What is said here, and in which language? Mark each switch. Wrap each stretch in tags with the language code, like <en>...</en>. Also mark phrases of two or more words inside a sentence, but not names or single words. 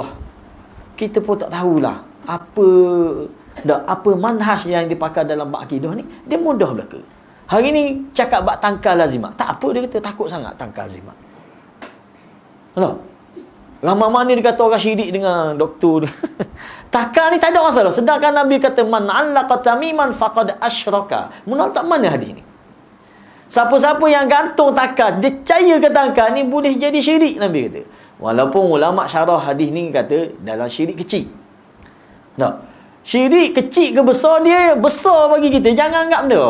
<ms>Kita pun tak tahulah apa manhaj yang dipakai dalam bab akidah ni. Dia mudah belaka. Hari ni cakap bab tangkal lazimat, tak apa dia kata, takut sangat tangkal lazimat. Ramai mana dia kata orang syirik dengan doktor ni. Takal ni tak ada masalah. Sedangkan Nabi kata</ms> <ar>من علق تميمة فقد أشرك.</ar> <ms>Menolak tak mana hadis ni? Siapa-siapa yang gantung takal, dia percaya ke takal ni boleh jadi syirik, Nabi kata. Walaupun ulama syarah hadis ni kata dalam syirik kecil. Syirik kecil ke besar, dia besar bagi kita. Jangan anggap benda.</ms>